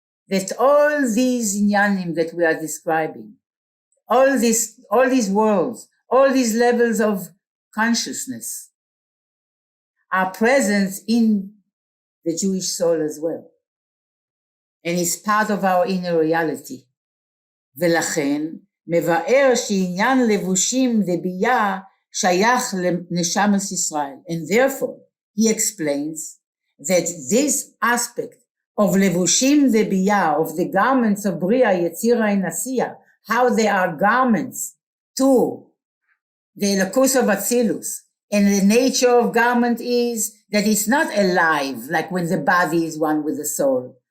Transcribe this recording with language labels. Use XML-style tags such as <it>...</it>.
<en>That all these inyanim that we are describing, all these worlds, all these levels of consciousness are present in the Jewish soul as well. And it's part of our inner reality.</en> <he>ולכן, מבאר שעניין לבושים דבייה שייך לנשמת ישראל.</he> <en>And therefore, he explains that this aspect of levushim debiya, of the garments of Bria, Yetzirah, and Asiya, how they are garments to the Elokus of Atzilus, and the nature of garment is that it's not alive, like when the body is one with the soul.</en>